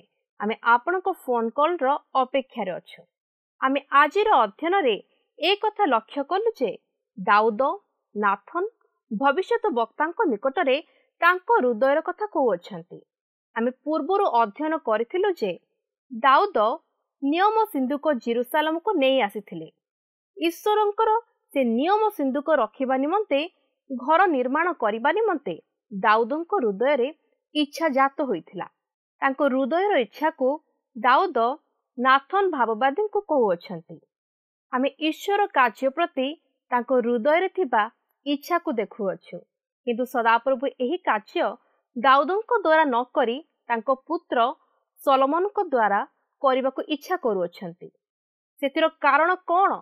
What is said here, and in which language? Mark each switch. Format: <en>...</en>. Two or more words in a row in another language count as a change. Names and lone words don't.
<or>ଆମେ ଆପଣଙ୍କ ଫୋନ କଲ ର ଅପେକ୍ଷା ରେ ଅଛୁ। ଆମେ ଆଜିର ଅଧ୍ୟୟନ ରେ ଏକ କଥା ଲକ୍ଷ୍ୟ କଲୁ ଯେ ଦାଉଦ ନାଥନ ଭବିଷ୍ୟତ ବକ୍ତାଙ୍କ ନିକଟରେ ତାଙ୍କ ହୃଦୟର କଥା କହୁ ଅଛନ୍ତି। ଆମେ ପୂର୍ବରୁ ଅଧ୍ୟୟନ କରିଥିଲୁ ଯେ ଦାଉଦ ନିୟମ ସିନ୍ଦୁକ ଯିରୂଶାଲମ କୁ ନେଇ ଆସିଥିଲେ। ଈଶ୍ୱରଙ୍କର ସେ ନିୟମ ସିନ୍ଦୁକ ରଖିବା ନିମନ୍ତେ ଘର ନିର୍ମାଣ କରିବା ନିମନ୍ତେ ଦାଉଦଙ୍କ ହୃଦୟ ରେ ଇଚ୍ଛା ଜାତ ହୋଇଥିଲା। ତାଙ୍କ ହୃଦୟର ଇଚ୍ଛା କୁ ଦାଉଦ ନାଥନ ଭାବବାଦୀ କୁ କହୁ ଅଛନ୍ତି। ଆମେ ଈଶ୍ୱର କାର୍ଯ୍ୟ ପ୍ରତି ତାଙ୍କ ହୃଦୟ ରେ ଥିବା ଇଚ୍ଛା କୁ ଦେଖୁ ଅଛୁ, କିନ୍ତୁ ସଦାପ୍ରଭୁ ଏହି କାର୍ଯ୍ୟ ଦାଉଦଙ୍କ ଦ୍ୱାରା ନ କରି ତାଙ୍କ ପୁତ୍ର ଶଲୋମନଙ୍କ ଦ୍ୱାରା କରିବା କୁ ଇଚ୍ଛା କରୁ ଅଛନ୍ତି। ସେଥିର କାରଣ କଣ?</or>